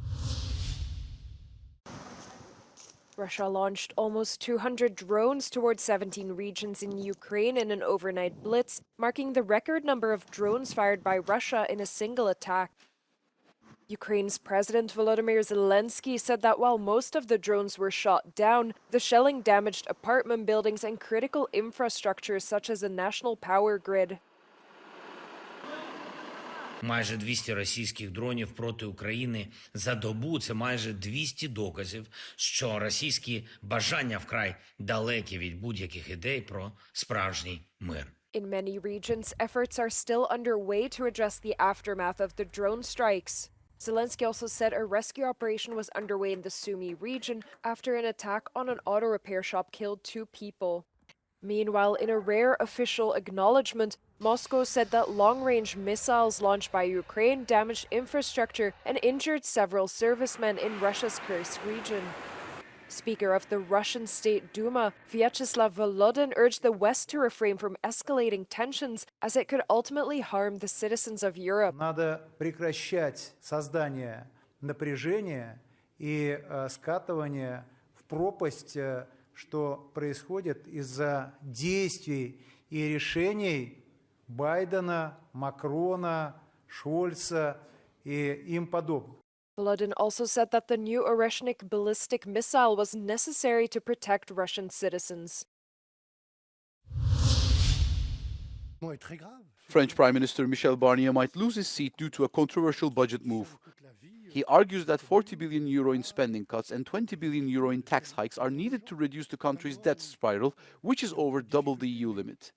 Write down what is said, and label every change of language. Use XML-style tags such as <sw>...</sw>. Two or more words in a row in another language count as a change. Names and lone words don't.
<en>Russia launched almost 200 drones towards 17 regions in Ukraine in an overnight blitz, marking the record number of drones fired by Russia in a single attack. Ukraine's President Volodymyr Zelensky said that while most of the drones were shot down, the shelling damaged apartment buildings and critical infrastructure such as a national power grid.</en> <uk>Майже 200 російських дронів проти України за добу – це майже 200 доказів, що російські бажання вкрай далекі від будь-яких ідей про справжній мир.</uk> <en>In many regions, efforts are still underway to address the aftermath of the drone strikes. Zelensky also said a rescue operation was underway in the Sumy region after an attack on an auto repair shop killed 2 people. Meanwhile, in a rare official acknowledgement, Moscow said that long-range missiles launched by Ukraine damaged infrastructure and injured several servicemen in Russia's Kursk region. Speaker of the Russian State Duma, Vyacheslav Volodin, urged the West to refrain from escalating tensions as it could ultimately harm the citizens of Europe.</en> <ru>Надо прекращать создание напряжения и скатывание в пропасть, что происходит из-за действий и решений Байдена, Макрона, Шольца и им подобных.</ru> <en>Volodin also said that the new Oreshnik ballistic missile was necessary to protect Russian citizens. French Prime Minister Michel Barnier might lose his seat due to a controversial budget move. He argues that 40 billion euro in spending cuts and 20 billion euro in tax hikes are needed to reduce the country's debt spiral, which is over double the EU limit.</en>